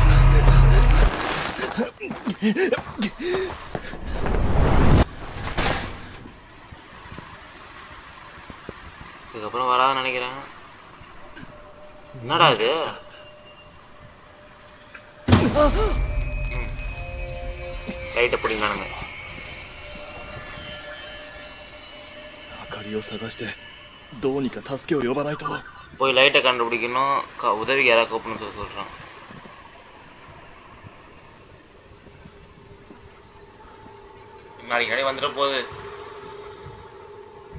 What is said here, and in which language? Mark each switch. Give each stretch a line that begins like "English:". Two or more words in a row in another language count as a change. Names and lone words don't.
Tamil: இதுக்கப்புறம் வராதுன்னு நினைக்கிறேன். என்னடா இது? லைட்டை பிடிங்களானுங்க.
Japanese: 明かりを探してどうにか助けを呼ばないと。
Tamil: போய் லைட்டை கண்டுபிடிக்கணும், உதவிக்கு யாராவது கூப்பிடணும்னு சொல்கிறான். நாளைக்கு வந்துட போகுது.